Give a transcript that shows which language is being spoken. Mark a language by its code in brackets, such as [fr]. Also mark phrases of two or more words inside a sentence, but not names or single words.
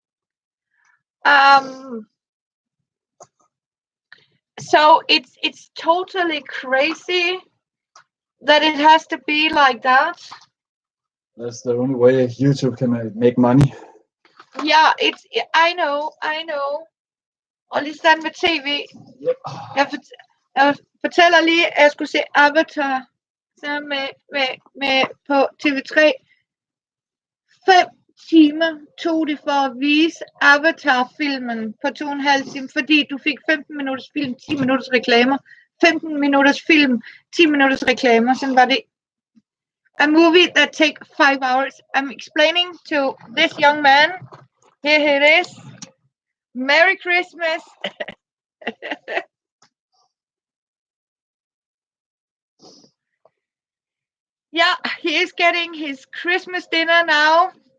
[en] So it's totally crazy that it has to be like that. That's the only way YouTube can make money. Yeah, I know. [da] Og lige sådan med TV. Yep. Jeg fortæller lige, at jeg skulle se Avatar sammen med på TV3. 5 timer tog det for at vise Avatar-filmen på 2,5 timer, fordi du fik 15 minutters film, 10 minutters reklamer, 15 minutters film, 10 minutters reklamer. Sådan var det. [en] A movie that take 5 hours. I'm explaining to this young man. Here it is. Merry Christmas. Yeah, he is getting his Christmas dinner now.